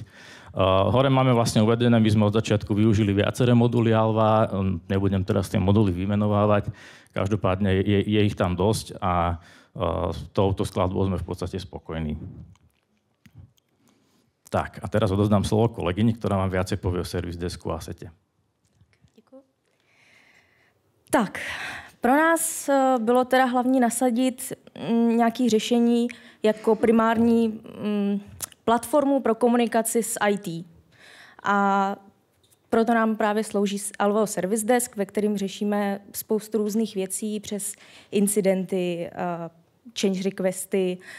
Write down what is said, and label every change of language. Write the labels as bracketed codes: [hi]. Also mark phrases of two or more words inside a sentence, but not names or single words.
[sk] Hore máme vlastne uvedené, my sme od začiatku využili viaceré moduly Alva, nebudem teraz tie moduly vymenovávať, každopádne je ich tam dosť a s touto skladbou sme v podstate spokojní. Tak, a teraz odozdám slovo kolegyni, ktorá vám viacej povie o Service Desku a Asete. [cs] Děkuji. Tak, pro nás bylo teda hlavní nasadit nějaké řešení jako primární platformu pro komunikaci s IT. A proto nám právě slouží Alvao Service Desk, ve kterém řešíme spoustu různých věcí přes incidenty, change requesty.